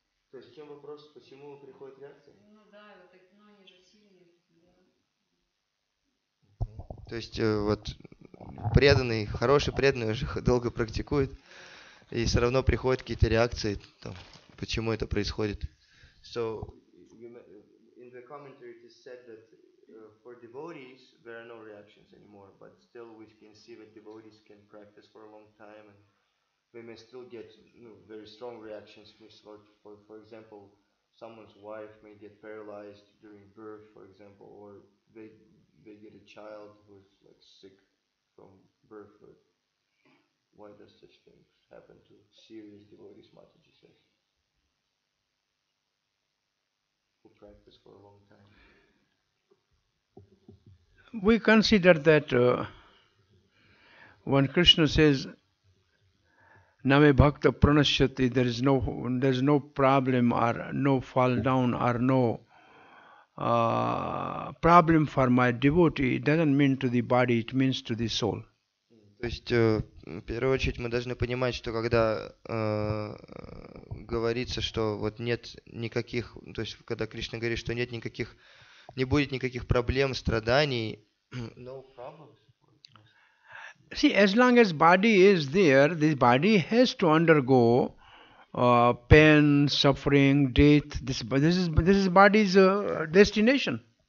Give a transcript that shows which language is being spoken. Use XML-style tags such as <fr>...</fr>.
<ru>То есть в чем вопрос, почему приходит реакция? Ну да, вот так, ну они же сильные, да. То есть вот преданный, хороший преданный уже долго практикует, и все равно приходят какие-то реакции, там, почему это происходит.</ru> <en>So, in the commentary it is said that for devotees there are no reactions anymore, but still we can see that devotees can practice for a long time and they may still get very strong reactions. For example, someone's wife may get paralyzed during birth, for example, or they get a child who's like sick from birth. Why does such things happen to serious devotees, Mataji says, who practice for a long time? We consider that when Krishna says Name Bhakta Pranashyati, there is no problem or no fall down or no problem for my devotee. It doesn't mean to the body, it means to the soul.</en> <ru>То есть, в первую очередь, мы должны понимать, что когда говорится, что вот нет никаких, то есть, когда Кришна говорит, что нет никаких, не будет никаких проблем, страданий,</ru> <en>no problems. See, as long as body is there, this body has to undergo pain, suffering, death. This is body's destination.</en>